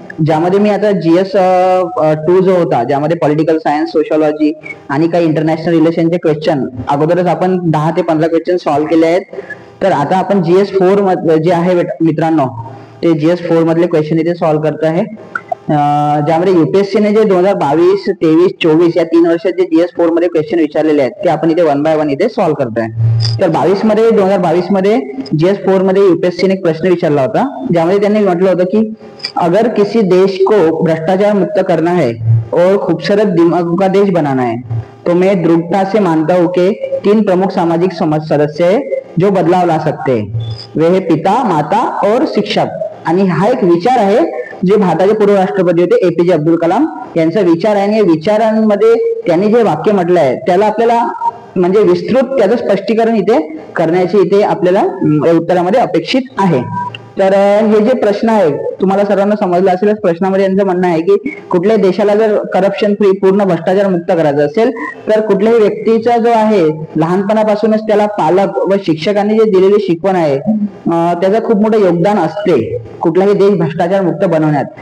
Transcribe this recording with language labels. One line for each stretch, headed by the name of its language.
Marathi: ज्यामध्ये मी आता GS 2 जो होता, ज्यामध्ये पॉलिटिकल सायन्स, सोशॉलॉजी आणि काही इंटरनॅशनल रिलेशनचे क्वेश्चन अगोदरच आपण 10 ते 15 क्वेश्चन सॉल्व्ह केले आहेत. तर आता आपण GS 4 जे आहे मित्रांनो, ते GS 4 मधले क्वेश्चन इथे सॉल्व्ह करतो आहे. ज्यामध्ये युपीएससीने जे 2022, 23, 24 या 3 वर्षात जे GS 4 मध्ये क्वेश्चन विचारलेले आहेत ते आपण इथे 1 बाय 1 इथे सॉल्व्ह करतोय. तर 2022 मध्ये GS 4 मध्ये यूपीएससीने एक प्रश्न विचारला होता, ज्यामध्ये त्यांनी म्हटलं होतं की
Hindi: अगर किसी देश को भ्रष्टाचार मुक्त करना है और खूबसूरत दिमाग का देश बनाना है तो मैं दृढ़ता से मानता हूँ कि 3 प्रमुख सामाजिक समाज सदस्य है जो बदलाव ला सकते हैं. वे है पिता, माता और शिक्षक.
Marathi: आणि हा एक विचार आहे जे भारताचे पूर्व राष्ट्रपती होते APJ अब्दुल कलाम यांचा विचार आहे. आणि या विचारांमध्ये त्यांनी जे वाक्य म्हटलं आहे त्याला आपल्याला म्हणजे विस्तृत त्याचं स्पष्टीकरण इथे करण्याची इथे आपल्याला उत्तरामध्ये अपेक्षित आहे. तर हे जे प्रश्न आहे तुम्हाला सर्वांना समजलं असेलच. प्रश्नामध्ये यांचं म्हणणं आहे की कुठल्याही देशाला जर करप्शन फ्री, पूर्ण भ्रष्टाचार मुक्त करायचं असेल तर कुठल्याही व्यक्तीचा जो आहे लहानपणापासूनच त्याला पालक व शिक्षकांनी जे दिलेली शिकवण आहे त्याचं खूप मोठं योगदान असते कुठलाही देश भ्रष्टाचार मुक्त बनवण्यात.